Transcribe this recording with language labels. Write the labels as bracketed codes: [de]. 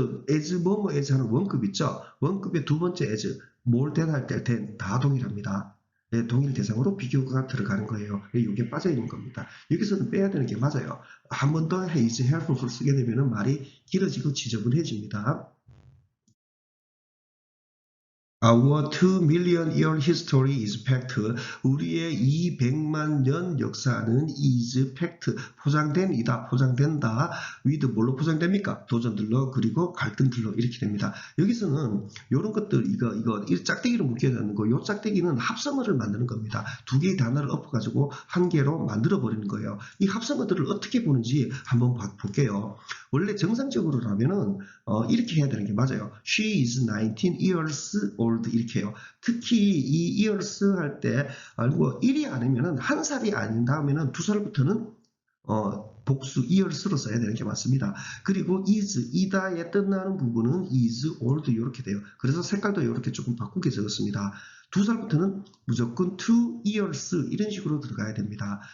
[ko] as as 하는 원급 있죠. 원급의 두 번째 as more than 할 때 than 다 동일합니다. 네, 동일 대상으로 비교가 들어가는 거예요. 이게 빠져 있는 겁니다. 여기서는 빼야 되는 게 맞아요. 한 번 더 [en] is helpful [ko] 쓰게 되면 말이 길어지고 지저분해집니다. [en] Our 2 million year history is fact. [ko] 우리의 200만 년 역사는 [en] is fact. [ko] 포장된다. with 뭘로 포장됩니까? 도전들로 그리고 갈등들로 이렇게 됩니다. 여기서는 이런 것들 이 짝대기로 묶여있는 거, 이 짝대기는 합성어를 만드는 겁니다. 두 개의 단어를 엎어가지고 한 개로 만들어 버리는 거예요. 이 합성어들을 어떻게 보는지 한번 볼게요. 원래 정상적으로라면은 이렇게 해야 되는 게 맞아요. [en] She is 19 years old [ko] 이렇게 해요. 특히 이 years 할 때 알고 1이 아니면은 한 살이 아닌 다음에는 두 살부터는 복수 years로 써야 되는 게 맞습니다. 그리고 is, 이다에 끝나는 부분은 [en] is old [ko] 이렇게 돼요. 그래서 색깔도 이렇게 조금 바꾸게 적었습니다. 두 살부터는 무조건 2 years 이런 식으로 들어가야 됩니다.